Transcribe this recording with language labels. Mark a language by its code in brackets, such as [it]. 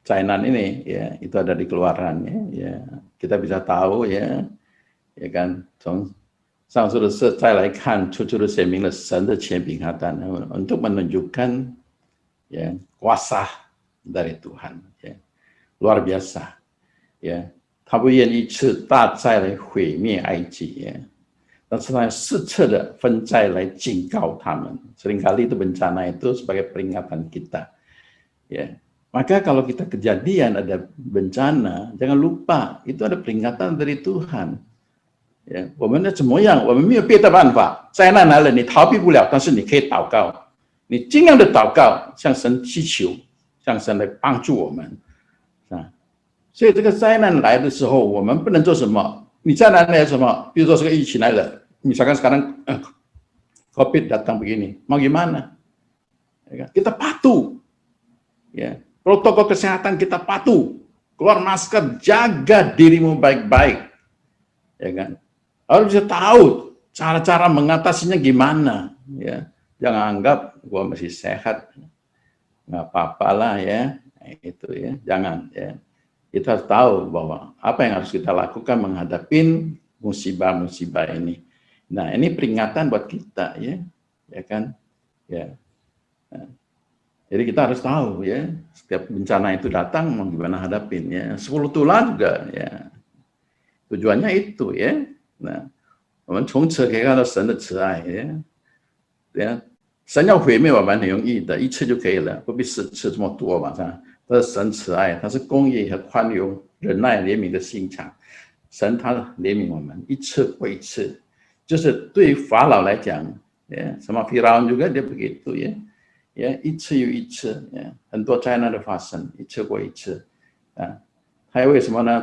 [id] Cainan ini ya itu ada di Keluaran ya, kita bisa tahu ya kan [zh] 从上述的事再来看，处处都显明了神的权柄和大能 [id] untuk menunjukkan ya kuasa dari Tuhan ya luar biasa ya， [zh] 他不愿意次大灾来毁灭埃及呀，但是他4次的分灾来警告他们。 [id] Seringkali itu bencana itu sebagai peringatan kita ya. Maka kalau kita kejadian ada bencana, jangan lupa itu ada peringatan dari Tuhan. [zh] 呀，我们的怎么样？我们没有别的办法，灾难来了你逃避不了，但是你可以祷告，你尽量的祷告，向神祈求，向神来帮助我们，啊。所以这个灾难来的时候，我们不能做什么？你灾难来什么？比如说这个疫情来了， [id] misalkan sekarang COVID datang begini, mau gimana? Kita patuh, ya. Protokol kesehatan kita patuh, keluar masker, jaga dirimu baik-baik, ya kan? Harus bisa tahu cara-cara mengatasinya gimana, ya. Jangan anggap gua masih sehat, nggak apa-apa lah ya, itu ya, jangan ya. Kita harus tahu bahwa apa yang harus kita lakukan menghadapi musibah-musibah ini. Nah, ini peringatan buat kita ya, ya kan, ya. Nah, jadi kita harus tahu ya, setiap bencana itu datang mau gimana hadapin ya. 10 tulah juga ya, tujuannya itu ya. [zh] Nah, 我们从此可以看到神的慈爱呀，神要毁灭我们很容易的，1次就可以了，不必10次这么多嘛，是吧？这是神慈爱，他是公义和宽容、忍耐、怜悯的心肠。神他怜悯我们，1次过1次，就是对法老来讲，ya, [id] sama Firaun juga dia begitu ya, [zh] 1次又1次，很多灾难的发生，1次过1次，还有为什么呢？